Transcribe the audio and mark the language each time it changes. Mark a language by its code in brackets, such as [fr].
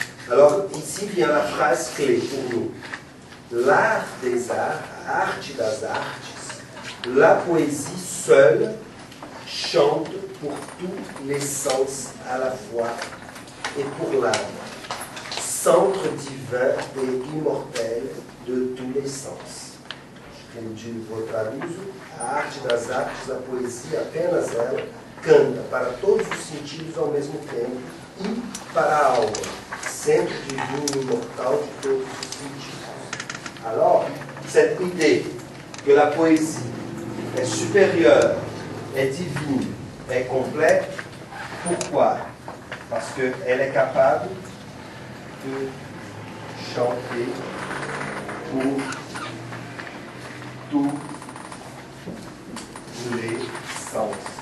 [fr] Alors ici vient la phrase clé pour nous. L'art des arts, [pt] arte das artes, [fr] la poésie seule chante pour tous les sens à la fois et pour l'âme, centre divin et immortel de tous les sens. [pt] Vou traduzo: a arte das artes, a poesia, apenas ela, canta para todos os sentidos ao mesmo tempo e para a alma, centro divino e imortal de todos os sentidos. [fr] Alors, cette idée que la poésie est supérieure, est divine, est complète, pourquoi? Parce qu'elle est capable de chanter pour tous les sens.